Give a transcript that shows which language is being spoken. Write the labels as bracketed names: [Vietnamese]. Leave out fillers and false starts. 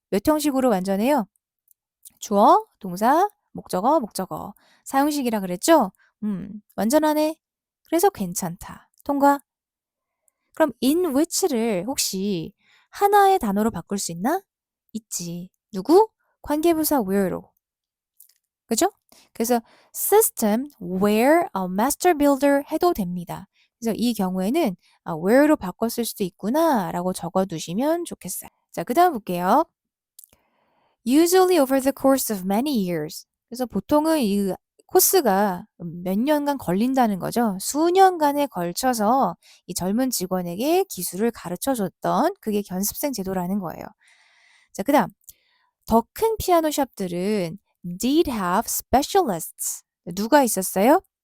[Korean] 몇 형식으로 완전해요? 주어, 동사, 목적어, 목적어. 사용식이라 그랬죠? 완전하네. 그래서 괜찮다. 통과. 그럼 in which를 혹시 하나의 단어로 바꿀 수 있나? 있지. 누구? 관계부사 where로. 그죠? 그래서 [English] system where a master builder [Korean] 해도 됩니다. 그래서 이 경우에는 where로 바꿨을 수도 있구나 라고 적어두시면 좋겠어요. 자, 그 다음 볼게요. [English] Usually over the course of many years. [Korean] 그래서 보통은 이 코스가 몇 년간 걸린다는 거죠. 수년간에 걸쳐서 이 젊은 직원에게 기술을 가르쳐 줬던 그게 견습생 제도라는 거예요. 자, 그 다음. 더 큰 피아노 샵들은 [English] did have specialists. [Korean] 누가 있었어요?